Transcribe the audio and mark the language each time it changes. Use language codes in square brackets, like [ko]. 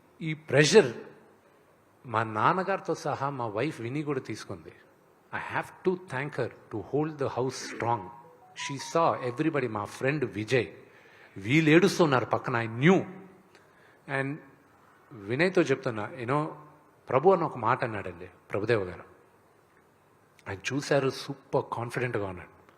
[te] ఈ ప్రెషర్ మా నాన్నగారితో సహా మా వైఫ్ విని కూడా తీసుకుంది. [en] I have to thank her to hold the house strong. She saw everybody, my friend Vijay, [te] వీళ్ళు ఏడుస్తున్నారు పక్కన, [en] I knew. [te] అండ్ వినయ్తో చెప్తున్నా, యూనో ప్రభు అని ఒక మాట అన్నాడండి ప్రభుదేవ గారు. ఆయన చూశారు, సూపర్ కాన్ఫిడెంట్గా ఉన్నాడు.